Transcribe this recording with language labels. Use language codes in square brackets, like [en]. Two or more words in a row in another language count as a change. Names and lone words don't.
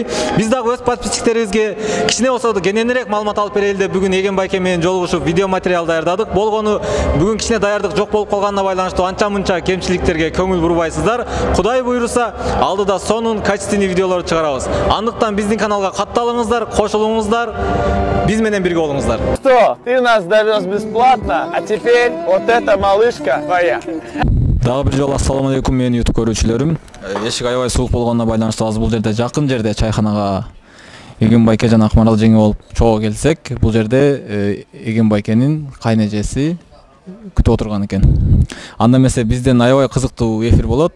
[ky] Биз дагы өз подписчиктерибизге кичине болсо да кененирээк маалымат алып берели деп бүгүн Эгем байке менен жолугушуп видео материал даярдадык. Болгону бүгүн кичине даярдык жок болуп калганына байланыштуу анча-мынча кемчиликтерге көңүл бурбайсыздар. Кудай буйруса, алдыда сонун качественный видеолор чыгарабыз. Андыктан биздин каналга катталыңыздар, кошулуңуздар, биз менен бирге болуңуздар. [ru] Что, ты нас довез бесплатно, а теперь вот эта малышка твоя. [ky] Дагы бир жолу [ar] السلام عليكم [ky] менин YouTube көрүүчүлөрүм. Эшик аябай суук болгонуна байланыштуу азыр бул жерде жакын жерде чайханага Эгем байке жана Акмарал жеңе болуп чогуу келсек, бул жерде Эгем байкенин кайнежеси күтүп отурган экен. Анда эмесе бизден аябай кызыктуу эфир болот.